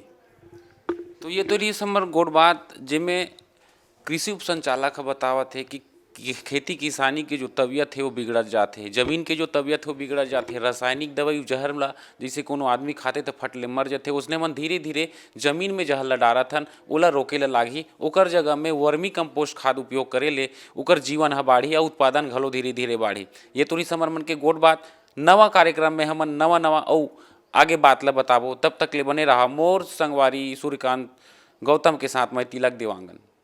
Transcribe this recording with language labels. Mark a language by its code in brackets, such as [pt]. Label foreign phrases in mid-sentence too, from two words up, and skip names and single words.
[hne] तो ये तो रही समर गोड़ बात, जिसमें कृषि उप संचालक बतावत है कि खेती किसानी की जो तबीयत है वो बिगड़त जाते है, जमीन के जो तबीयत है वो बिगड़त जाते है। रासायनिक दवाई जहर ला जैसे कोनो आदमी खाते तो फट ले मर जाते, उसने मन धीरे धीरे जमीन में जहर ला डारत हन, ओला रोके ला लागी। ओकर जगह में वर्मी कंपोस्ट खाद उपयोग करे ले ओकर जीवन ह बाढ़ी और उत्पादन घलो धीरे धीरे बाढ़ी। ये तो समर मन के गोड़ बात। नवा कार्यक्रम में हमन नवा नवा और आगे बात ला बताबो। तब तक ले बने रहा मोर संगवारी सूर्यकांत गौतम के साथ मैं तिलक देवांगन।